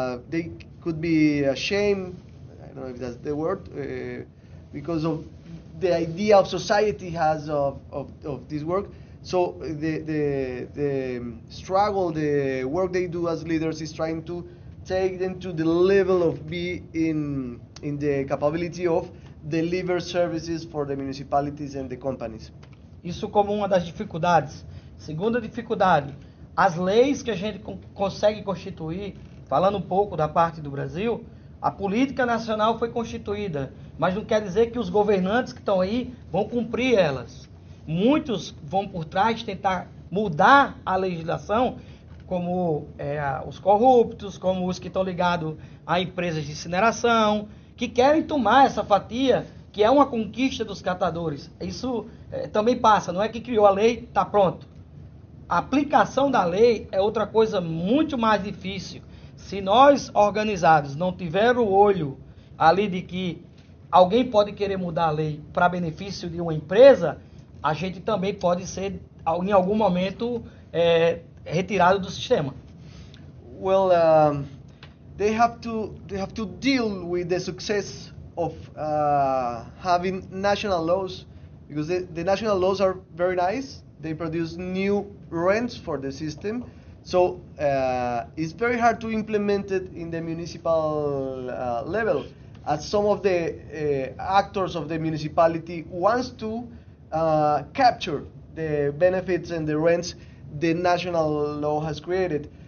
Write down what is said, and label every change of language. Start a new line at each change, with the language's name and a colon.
English: They could be ashamed, I don't know if that's the word, because of the idea of society has of this work. So the struggle, the work they do as leaders is trying to take them to the level of be in the capability of deliver services for the municipalities and the companies.
Portuguese: Isso como uma das dificuldades. Segunda dificuldade, as leis que a gente consegue constituir, falando um pouco da parte do Brasil, a política nacional foi constituída, mas não quer dizer que os governantes que estão aí vão cumprir elas. Muitos vão por trás tentar mudar a legislação, como os corruptos, como os que estão ligados a empresas de incineração, que querem tomar essa fatia, que é uma conquista dos catadores. Isso também passa, não é que criou a lei, está pronto. A aplicação da lei é outra coisa muito mais difícil. Se nós, organizados, não tiver o olho ali de que alguém pode querer mudar a lei para benefício de uma empresa, a gente também pode ser, em algum momento, retirado do sistema.
English: Well, they have to deal with the success of having national laws, because the national laws are very nice. They produce new rents for the system. So it's very hard to implement it in the municipal level, as some of the actors of the municipality wants to capture the benefits and the rents the national law has created.